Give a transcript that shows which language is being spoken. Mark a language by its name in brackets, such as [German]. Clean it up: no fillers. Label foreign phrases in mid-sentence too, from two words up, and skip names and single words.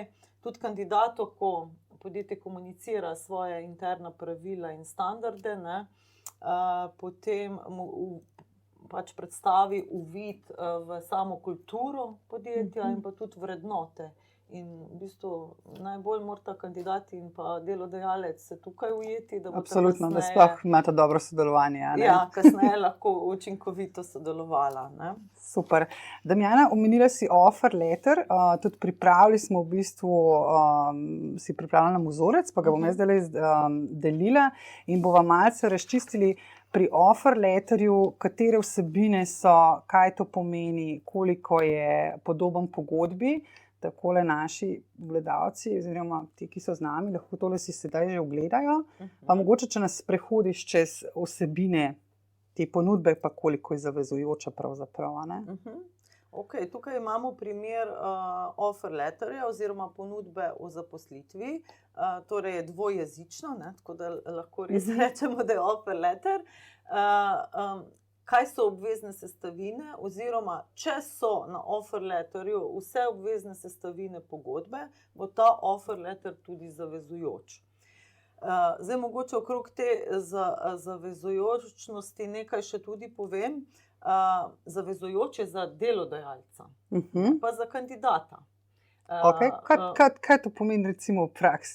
[Slovenian] Tudi kandidatu, ko podjetje komunicira svoje interna pravila in standarde, ne, potem pač predstavi uvid v samo kulturo podjetja in pa tudi vrednote. In v bistvu najbolj morata kandidat in pa delodajalec se tukaj ujeti, da bo absolutno, da sploh imata dobro sodelovanje. Ja, kasneje lahko učinkovito sodelovala. Ne? Super. Damjana, omenila si [English] offer letter, [Slovenian] tudi pripravili smo v bistvu, si pripravila nam vzorec, pa ga bom jaz zdaj delila in bova malce razčistili pri [English] offer letterju, [Slovenian] katere vsebine so, kaj to pomeni, koliko je podoben pogodbi. Takole naši gledalci, oziroma ti, ki so z nami, lahko tole si sedaj že ogledajo. Pa mogoče, če nas prehodiš čez vsebine te ponudbe, pa koliko je zavezujoča pravzaprav, ne? Okay, tukaj imamo primer [English] offer letterja [Slovenian] oziroma ponudbe o zaposlitvi. Torej je dvojezično, ne? Tako da lahko res rečemo, da je [English] offer letter. [Slovenian] Kaj so obvezne sestavine, oziroma če so na [English] offer letterju [Slovenian] vse obvezne sestavine pogodbe, bo ta [English] offer letter [Slovenian] tudi zavezujoč. Zdaj mogoče okrog te zavezujočnosti nekaj še tudi povem. Zavezujoč je za delodajalca, pa za kandidata. Okay. Kaj to pomeni recimo v praksi?